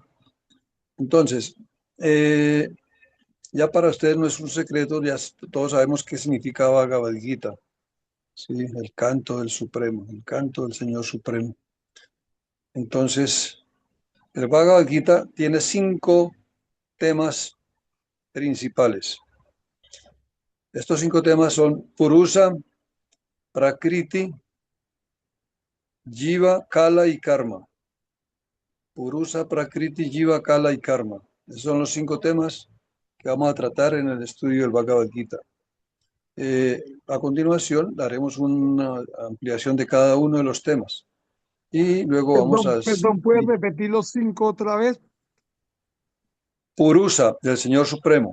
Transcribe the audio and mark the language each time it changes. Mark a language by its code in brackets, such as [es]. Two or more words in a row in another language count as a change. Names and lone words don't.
[es] Entonces, ya para ustedes no es un secreto, ya todos sabemos qué significa Bhagavad Gita. Sí, el canto del Supremo, el canto del Señor Supremo. Entonces, El Bhagavad Gita tiene 5 temas principales. Estos 5 temas son Purusa, Prakriti, Jiva, Kala y Karma. Purusa, Prakriti, Jiva, Kala y Karma. Esos son los 5 temas que vamos a tratar en el estudio del Bhagavad Gita. A continuación, daremos una ampliación de cada uno de los temas. Y luego vamos a... Perdón, ¿puedes repetir los 5 otra vez? Purusa, del Señor Supremo.